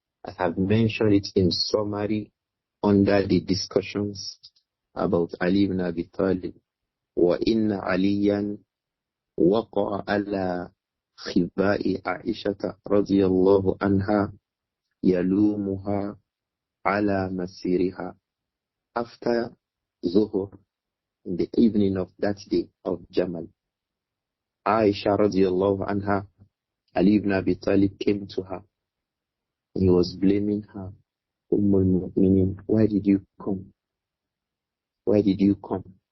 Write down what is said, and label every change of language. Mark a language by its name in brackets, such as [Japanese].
[English] I have mentioned it in summary under the discussions about Ali ibn Abi Talib. [Arabic] وإن عليا وقع على خباء عائشة رضي الله عنها يلومها على مسيرها. [English] After Zuhur, in the evening of that day of Jamal, Āishah radiallahu anha Ali ibn Abi Talib came to her. He was blaming her. Mu'minin, why did you come? Why did you come?